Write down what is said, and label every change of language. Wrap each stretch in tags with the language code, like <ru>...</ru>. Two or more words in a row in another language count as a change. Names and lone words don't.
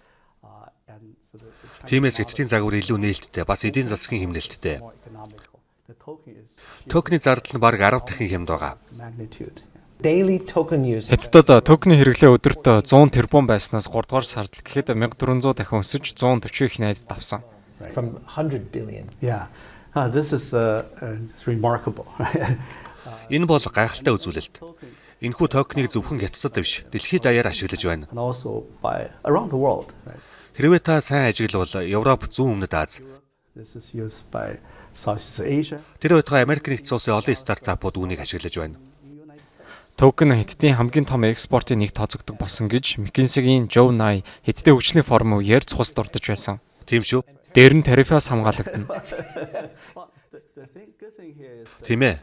<mn>Тиймээс Хятадын загвар илүү нээлттэй, бас эдийн засгийн хэмнэлттэй. Токены зардал нь бараг 10 дахин хямд байгаа. Хятадд токены хэрэглээ өдөрт 100 тэрбум байснаас 3 дугаар сард гэхэд 1400 дахин өсөж 140 их найд давсан.</mn> <en>From 100 billion. This is remarkable.</en> <mn>Энэ бол гайхалтай үзүүлэлт. Энэхүү токеныг зөвхөн Хятадд биш, дэлхийд даяар ашиглаж байна.</mn> <en>And also by around the world.</en> <mn>Хэрвээ та сайн ажиглавал Европ, зүүн өмнөд Аз.</mn> <en>This is used by Southeast Asia.</en> <mn>Тэр байтугай Америк нэгдсэн улсын олон стартапууд үүнийг ашиглаж байна. Токен Хятадын хамгийн том экспортын нэг тооцогддог болсон гэж McKinsey-гийн Joe Nye Хятадын хөгжлийн форум үеэр цус дурдж байсан. Тийм шүү. Дээр нь тарифаас хамгаалагдана. Тийм ээ.</mn>